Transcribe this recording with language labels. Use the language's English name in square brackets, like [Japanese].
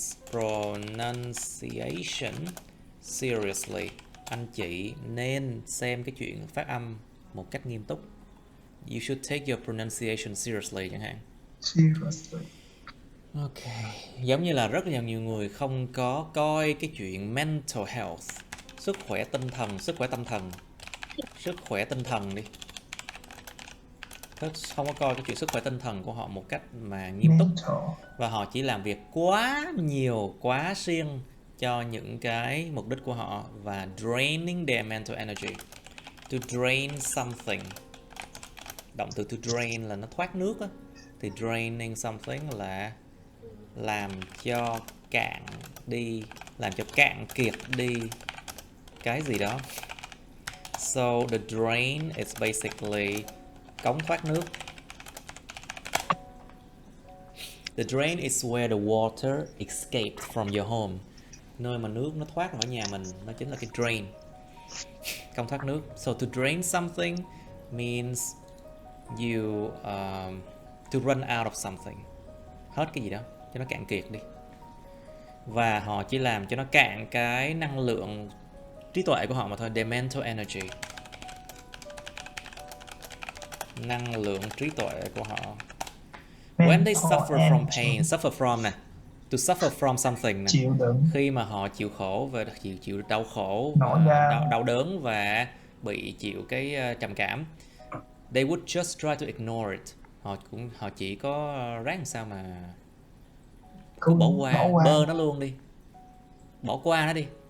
[English] pronunciation seriously. [Vietnamese] Anh chị nên xem cái chuyện phát âm một cách nghiêm túc. [English] You should take your pronunciation seriously [Vietnamese] chẳng hạn. [English] Seriously. [Vietnamese] Ok, giống như là rất là nhiều người không có coi cái chuyện mental health, sức khỏe tinh thần, sức khỏe tâm thần, sức khỏe tinh thần đi. Không có coi cái chuyện sức khỏe tinh thần của họ một cách mà nghiêm túc. Và họ chỉ làm việc quá nhiều, quá siêng cho những cái mục đích của họ và [English] draining their mental energy. To drain something. [Vietnamese] Động từ to drain là nó thoát nước á. Thì draining something là làm cho cạn đi, làm cho cạn kiệt đi cái gì đó. [English] So the drain is basically [Vietnamese] cống thoát nước. [English] The drain is where the water escaped from your home. [Vietnamese] Nơi mà nước nó thoát khỏi nhà mình, nó chính là cái drain, cống thoát nước. [English] So to drain something means you to run out of something. [Vietnamese] Hết cái gì đó, cho nó cạn kiệt đi. Và họ chỉ làm cho nó cạn cái năng lượng trí tuệ của họ mà thôi. [English] Their mental energy. [Vietnamese] Năng lượng trí tuệ của họ. [English] When they suffer from pain, suffer from nè, to suffer from something nè. [Vietnamese] Khi mà họ chịu khổ và chịu đau khổ, đau đớn và bị chịu cái trầm cảm, [English] they would just try to ignore it. [Vietnamese] Họ chỉ có ráng sao mà cứ bỏ qua, bơ nó luôn đi, bỏ qua nó đi.